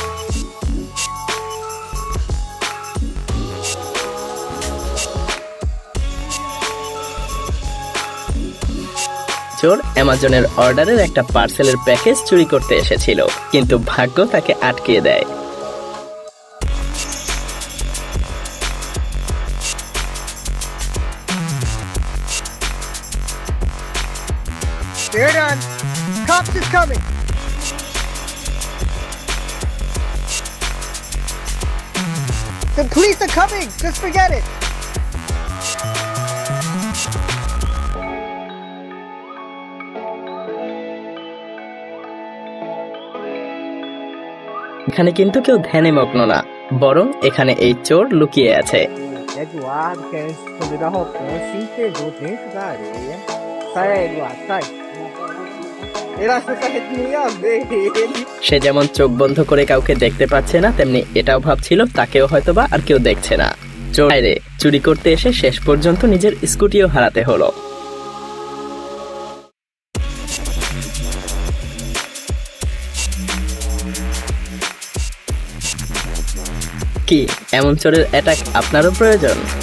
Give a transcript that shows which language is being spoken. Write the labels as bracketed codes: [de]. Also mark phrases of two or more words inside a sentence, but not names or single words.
[bn] চোর অ্যামাজনের অর্ডারের একটা পার্সেলের প্যাকেজ চুরি করতে এসেছিল, কিন্তু ভাগ্য তাকে আটকিয়ে দেয়। [en] They're done. Cops is coming. The police are coming. Just forget it. [bn] এখানে কিন্তু কেউ ধ্যানে মগ্ন না, বরং এখানে এই চোর লুকিয়ে আছে। [pt] Eduardo quer esconder da roupinha, se entregou dentro da areia. Sai aí, Eduardo, sai. Ele achou que a gente não ia ver ele. [bn] সে যেমন চোখ বন্ধ করে কাউকে দেখতে পাচ্ছে না, তেমনি এটাও ভাবছিল তাকেও হয়তোবা আর কেউ দেখছে না। চোর বাইরে চুরি করতে এসে শেষ পর্যন্ত নিজের স্কুটিও হারাতে হলো। কি এমন চোরের অ্যাটাক আপনারও প্রয়োজন?